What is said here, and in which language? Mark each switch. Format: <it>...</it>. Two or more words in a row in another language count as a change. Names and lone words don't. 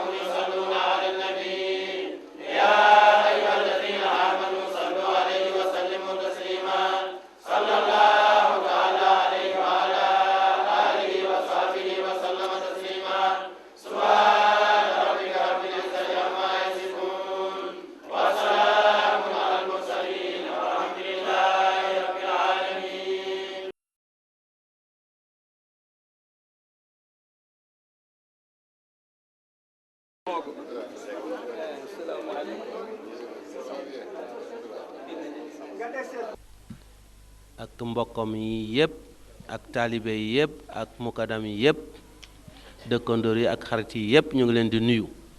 <ar>يصلون على النبي يا أيها الذين آمنوا صلوا عليه وسلموا تسليما صلى الله تعالى عليه وعلى آله وصحبه وسلم تسليما سبحان ربك رب العزة عما يصفون وسلام على المرسلين والحمد لله رب العالمين.</ar> <wo>ak mbokkam yi yëpp ak taalibe yi yëpp ak mukadam yi yëpp dëkkandoor yi ak xarit yi yëpp ñu ngi leen di nuyu</wo>